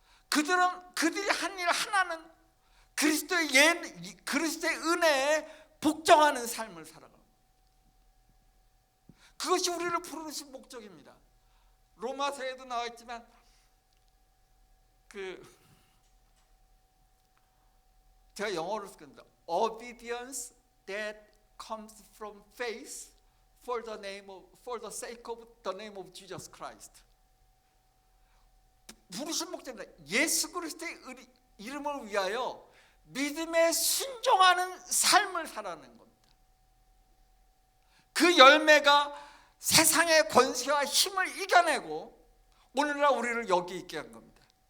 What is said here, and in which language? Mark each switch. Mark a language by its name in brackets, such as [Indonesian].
[Korean] 그들이 한 일 하나는 그리스도의 은혜에 복종하는 삶을 살아갑니다. 그것이 우리를 부르신 목적입니다. 로마서에도 나와 있지만 제가 영어로 쓰겠습니다. [English] Obedience that comes from faith for the sake of the name of Jesus Christ. [Korean] 부르신 목적입니다. 예수 그리스도의 이름을 위하여 믿음에 순종하는 삶을 살아가는 겁니다. 그 열매가 세상의 권세와 힘을 이겨내고 오늘날 우리를 여기 있게 한 겁니다.